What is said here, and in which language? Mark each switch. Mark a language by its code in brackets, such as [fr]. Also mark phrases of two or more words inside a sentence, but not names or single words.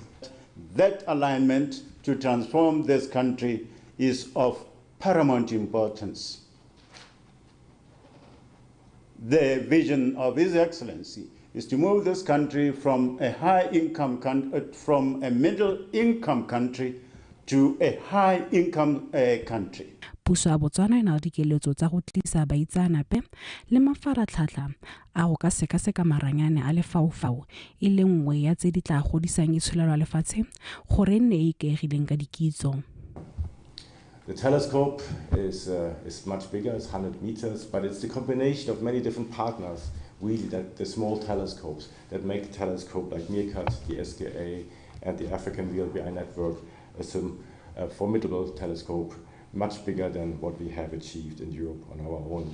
[en] That alignment to transform this country is of paramount importance. The vision of His Excellency is to move this country from a middle-income country to a high-income country. [tn] Puso ya Botswana e na le dikeletso tsa go tlisa baitsanape le mafaratlhatlha a go ka sekaseka maranyane a lefaufau e le nngwe ya tse di tla godisang itsholelo ya lefatshe gore nne e ikaegileng ka dikitso. [en] The telescope is much bigger, it's 100 meters, but it's the combination of many different partners, really, the small telescopes that make the telescope like MEERKAT, the SKA, and the African VLBI network a formidable telescope, much bigger than what we have achieved in Europe on our own.